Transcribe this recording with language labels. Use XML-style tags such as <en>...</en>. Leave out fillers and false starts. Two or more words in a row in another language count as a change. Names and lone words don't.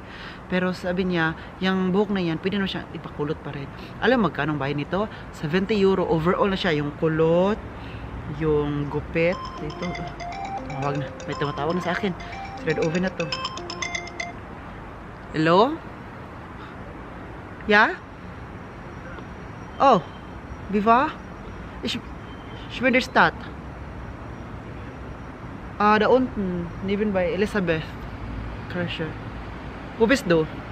<tl>Pero sabi niya, yung buhok na yan, pwede na siya ipakulot pa rin. Alam mo magkano bayad nito? 70 euro overall na siya. Yung kulot, yung gupit. Dito, tawag na. May tumatawag na sa akin. Red oven na to. Hello? Yeah? Oh, Viva?</tl> <de>Ich bin der Stadt. Da unten, neben bei Elisabeth Kirche. Wo bist du?</de>